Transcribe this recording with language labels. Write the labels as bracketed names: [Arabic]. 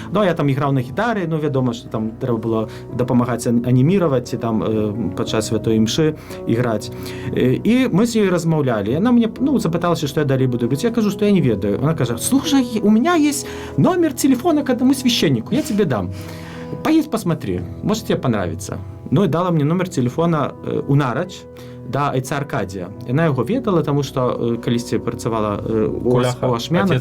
[Belarusian] Ну, я там іграў на гітары, вядома, што там трэба было дапамагаць аніміраваць ці там падчас святой імшы іграць. І мы з ёй размаўлялі. Яна мне запыталася, што я далей буду робіць. Я кажу, што я не ведаю. [Russian] Она кажа: слушай, у меня есть номер телефона к одному священнику, я тебе дам. Поедь посмотри, может тебе понравится. Ну и дала мне номер телефона у Нарач, да, айца Аркадія. [Belarusian] Яна яго ведала, таму што калісьці працавала у Ашмянах.